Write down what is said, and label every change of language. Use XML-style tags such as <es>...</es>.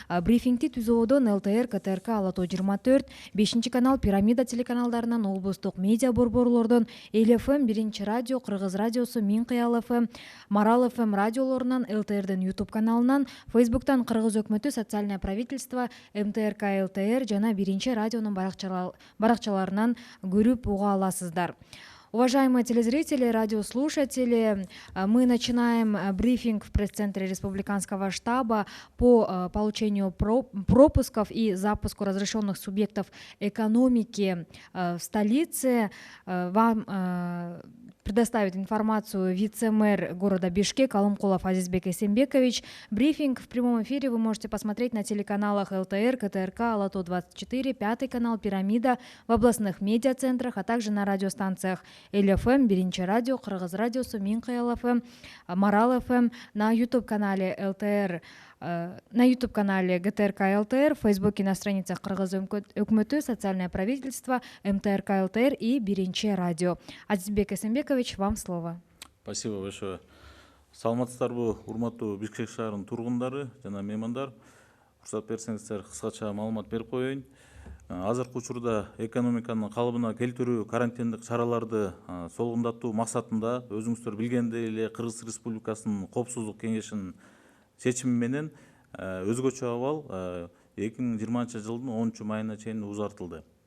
<ky>Брифингти Түзөөдөн ЛТР, КТРК, Ала Тоо 24, 5 канал, Пирамида телеканалдарынан, облустук медиа борборлордон, Эл ФМ, Биринчи радио, Кыргыз радиосу, Мин Кыял ФМ, Марал ФМ радиолорунан, ЛТРдин YouTube каналынан, Фейсбуктан Кыргыз өкмөтү, Социальное правительство, МТРК ЛТР жана Биринчи радионун баракчаларынан көрүп уга аласыздар.</ky> <ru>Уважаемые телезрители, радиослушатели, мы начинаем брифинг в пресс-центре Республиканского штаба по получению пропусков и запуску разрешенных субъектов экономики в столице. Вам предоставит информацию вице-мэр города Бишкек Алымкулов Азизбек Эсенбекович. Брифинг в прямом эфире вы можете посмотреть на телеканалах ЛТР, КТРК, Ала Тоо 24, 5 канал, Пирамида, в областных медиацентрах, а также на радиостанциях Эл ФМ, Биринчи радио, Кыргыз радиосу, Мин Кыял ФМ, Марал ФМ, на YouTube-канале ЛТР, на YouTube-канале ГТРК ЛТР, в Фейсбуке на страницах Кыргыз өкмөтү, Социальное правительство, МТРК ЛТР и Биринчи радио. Азизбек Эсенбекович, вам слово. Спасибо большое.</ru> <ky>Саламатсыздарбы, урматтуу Бишкек шаарынын тургундары жана меймандар. Уруксат берсеңиздер, кыскача маалымат берип коеюн. Азыркы учурда экономиканын калыбына келтирүү, карантиндик чараларды солгундатуу максатында өзүңүздөр билгендей эле Кыргыз Республикасынын Коопсуздук кеңешинин чечими менен өзгөчө абал 2020 жылдын 10 майына чейин узартылды.</ky>